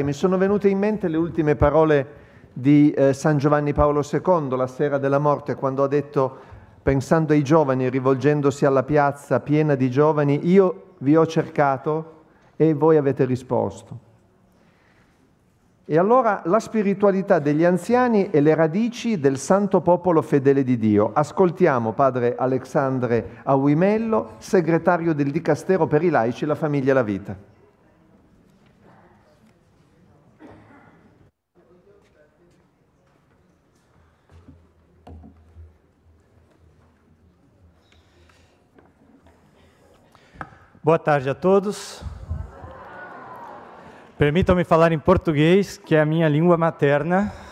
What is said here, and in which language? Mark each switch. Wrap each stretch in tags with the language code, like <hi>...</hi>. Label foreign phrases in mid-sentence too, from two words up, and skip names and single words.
<it>Mi sono venute in mente le ultime parole di San Giovanni Paolo II la sera della morte, quando ha detto, pensando ai giovani, rivolgendosi alla piazza piena di giovani: io vi ho cercato e voi avete risposto. E allora la spiritualità degli anziani e le radici del santo popolo fedele di Dio. Ascoltiamo padre Alexandre Auimello, segretario del Dicastero per i laici, la famiglia e la vita.</it> <pt>Boa tarde a todos. Permitam-me falar em português, que é a minha língua materna.</pt>